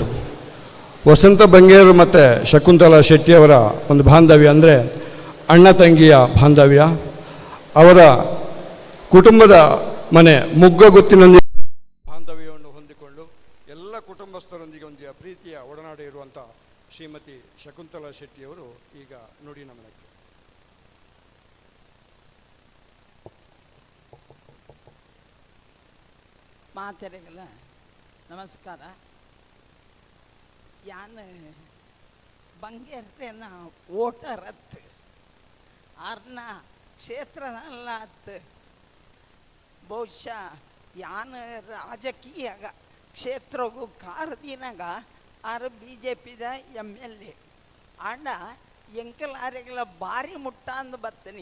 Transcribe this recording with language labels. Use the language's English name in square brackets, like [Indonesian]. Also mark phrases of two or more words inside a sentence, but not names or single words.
[Kannada] ವಸಂತ ಬಂಗೇರು ಮತ್ತು ಶಕುಂತಲಾ ಶೆಟ್ಟಿಯವರ ಒಂದು ಬಾಂಧವ್ಯ ಅಂದರೆ ಅಣ್ಣ ತಂಗಿಯ ಬಾಂಧವ್ಯ. ಅವರ ಕುಟುಂಬದ ಮನೆ ಮುಗ್ಗಗುತ್ತಿನೊಂದಿಗೆ ಬಾಂಧವ್ಯವನ್ನು ಹೊಂದಿಕೊಂಡು ಎಲ್ಲ ಕುಟುಂಬಸ್ಥರೊಂದಿಗೆ ಒಂದು ಪ್ರೀತಿಯ ಒಡನಾಟ ಇರುವಂಥ ಶ್ರೀಮತಿ ಶಕುಂತಲಾ ಶೆಟ್ಟಿಯವರು ಈಗ ನುಡಿ ನಮನಕ್ಕೆ. [Tulu] ಮಾತೆರೆಗಳ ನಮಸ್ಕಾರ. ಯಾನ್ ಬಂಗೇರ್ನ ಓಟರತ್ತು ಆರ್ನ ಕ್ಷೇತ್ರದಲ್ಲತ್ತು ಬಹುಶಃ ಯಾನ್ ರಾಜಕೀಯ ಕ್ಷೇತ್ರಗೂ ಕಾರದಿನಾಗ ಆರು BJPದ MLA ಆಂಡ ಎಂಕಲಾರೆಗಳ ಭಾರಿ ಮುಟ್ಟ ಅಂದು ಬತ್ತನಿ.